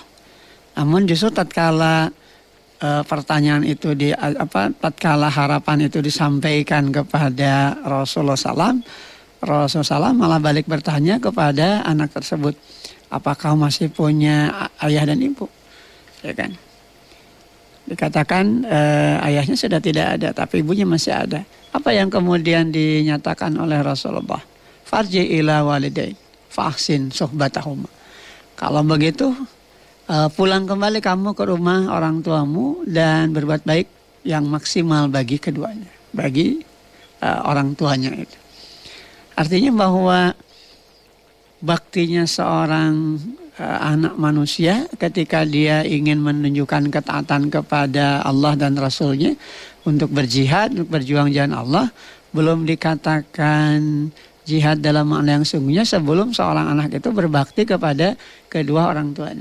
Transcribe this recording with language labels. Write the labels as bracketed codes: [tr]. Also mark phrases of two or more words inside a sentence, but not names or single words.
[id] Namun justru tatkala pertanyaan itu tatkala harapan itu disampaikan kepada Rasulullah SAW, Rasulullah SAW malah balik bertanya kepada anak tersebut, apakah masih punya ayah dan ibu? Ya kan? Dikatakan ayahnya sudah tidak ada, tapi ibunya masih ada. Apa yang kemudian dinyatakan oleh Rasulullah? [ar] فارجع إلى والدين فأحسن صحبتهما. [id] Kalau begitu pulang kembali kamu ke rumah orang tuamu dan berbuat baik yang maksimal bagi keduanya, bagi orang tuanya itu. Artinya bahwa baktinya seorang anak manusia ketika dia ingin menunjukkan ketaatan kepada Allah dan Rasulnya untuk berjihad, untuk berjuang jalan Allah, belum dikatakan jihad dalam makna yang sungguhnya sebelum seorang anak itu berbakti kepada kedua orang tuanya.